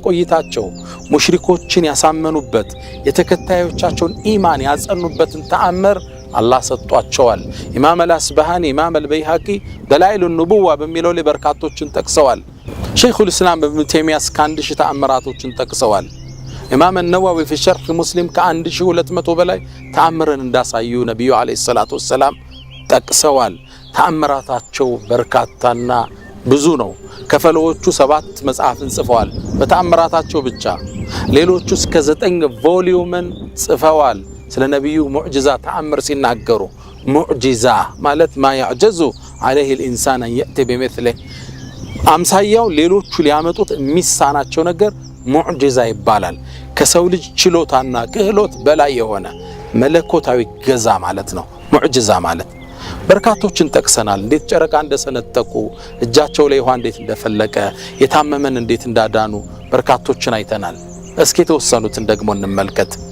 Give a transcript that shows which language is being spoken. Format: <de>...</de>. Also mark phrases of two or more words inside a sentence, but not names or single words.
<am>ቆይታቸው ሙሽሪኮችን ያሳመኑበት የተከታዮቻቸውን ኢማን ያጸኑበትን ተአምር አላህ ሰጥቷቸዋል። ኢማም አልአስባሃኒ ኢማም አልበይሃቂ ደላኢሉ ኑቡዋ በሚለው ላይ በርካቶችን ጠቅሰዋል። ሸይኹል ኢስላም ኢብኑ ተይሚያ ከአንድ ሺህ ተአምራቶችን ጠቅሰዋል። ኢማም አልነወዊ في شرح مسلم ከ1200 በላይ ተአምርን እንዳሳዩ ነብዩ</am> <ar>عليه الصلاة والسلام</ar> <am>ጠቅሰዋል። ተአምራታቸው በርካታና ብዙ ነው። ከፈለዎቹ 7 መጽሐፍን ጽፈዋል በተአምራታቸው ብቻ። ሌሎቹ እስከ 9 ቮሊዩምን ጽፈዋል። ስለ ነብዩ ሙዕጂዛ ተአምር ሲናገሩ ሙዕጂዛ ማለት</am> <ar>ما يعجز عليه الانسان ان ياتي بمثله</ar> <am>አምሳያው ሌሎቹ ሊያመጡት የሚሳናቸው ነገር ሙዕጂዛ ይባላል። ከሰው ልጅ ችሎታና ክህሎት በላይ የሆነ መለኮታዊ ገዛ ማለት ነው ሙዕጂዛ ማለት። በርካቶችን ጠቅሰናል። እንዴት ጨረቃ እንደሰነጠቁ፣ እጃቸው ላይ ውሃ እንዴት እንደፈለቀ፣ የታመመን እንዴት እንዳዳኑ በርካቶችን አይተናል። እስኪ የተወሰኑትን ደግሞ እንመልከት።</am>